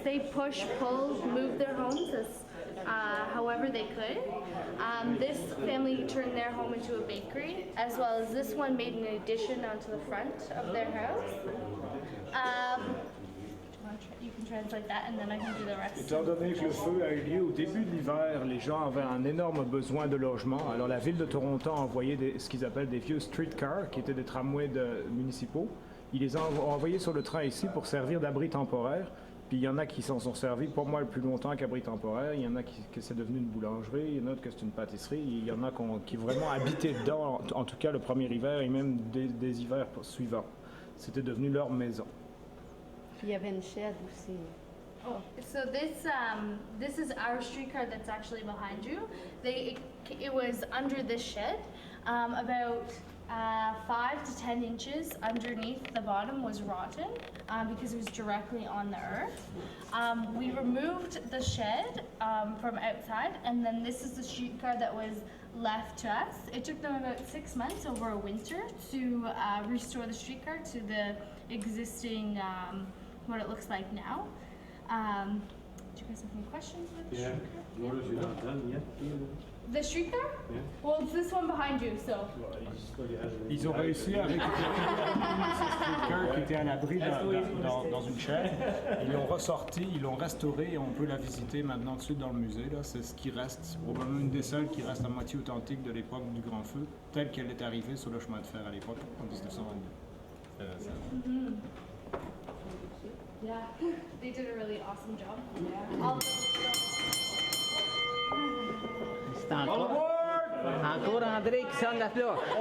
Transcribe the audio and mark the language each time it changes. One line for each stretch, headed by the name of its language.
English: They push, pull, move their homes as however they could. This family turned their home into a bakery, as well as this one made an addition onto the front of their house. You can translate that, and then I can do the rest.
French: Étant donné que le feu a eu lieu au début de l'hiver, les gens avaient un énorme besoin de logement. Alors la ville de Toronto a envoyé ce qu'ils appellent des vieux streetcars, qui étaient des tramways municipaux. Ils les ont envoyés sur le train ici pour servir d'abri temporaire. Puis il y en a qui s'en sont servis, pas moi le plus longtemps qu'abri temporaire. Il y en a que c'est devenu une boulangerie, il y en a que c'est une pâtisserie. Il y en a qui vraiment habitaient dedans, en tout cas le premier hiver et même des hivers suivants. C'était devenu leur maison. Puis il y avait une shed aussi.
English: Oh, so this is our streetcar that's actually behind you. It was under this shed. About 5 to 10 inches underneath the bottom was rotten because it was directly on the earth. We removed the shed from outside, and then this is the streetcar that was left to us. It took them about 6 months over a winter to restore the streetcar to the existing, what it looks like now. Do you guys have any questions with the streetcar? Notice you're not done yet. The streetcar? Yeah. Well, it's this one behind you, so.
French: Ils ont réussi à récupérer ce streetcar qui était à l'abri dans une chaîne. Ils l'ont ressorti, ils l'ont restauré et on peut la visiter maintenant dessus dans le musée. Là. C'est ce qui reste, c'est probablement une des seules qui reste à moitié authentique de l'époque du Grand Feu, telle qu'elle est arrivée sur le chemin de fer à l'époque, en 1922.
English: Yeah, they did a really awesome job. Yeah.
French: C'est encore André qui sonne la cloche.